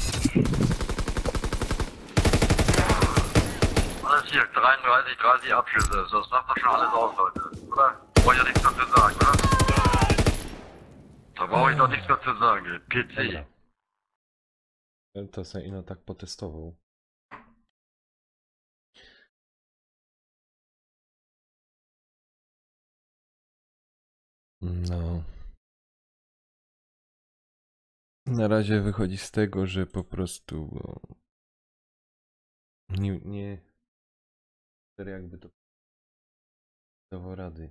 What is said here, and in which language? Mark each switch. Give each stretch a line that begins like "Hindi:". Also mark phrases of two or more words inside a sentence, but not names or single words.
German: Alles hier, 33, 30 Abschüsse. Das sagt doch schon alles aus, Leute. Oder? Brauche ich ja nichts mehr zu sagen, oder? Da brauche ich doch nichts mehr zu sagen. PC.
Polish: Dobra. To se ino tak potestował. No. Na razie wychodzi z tego, że po prostu nie jakby to dało rady.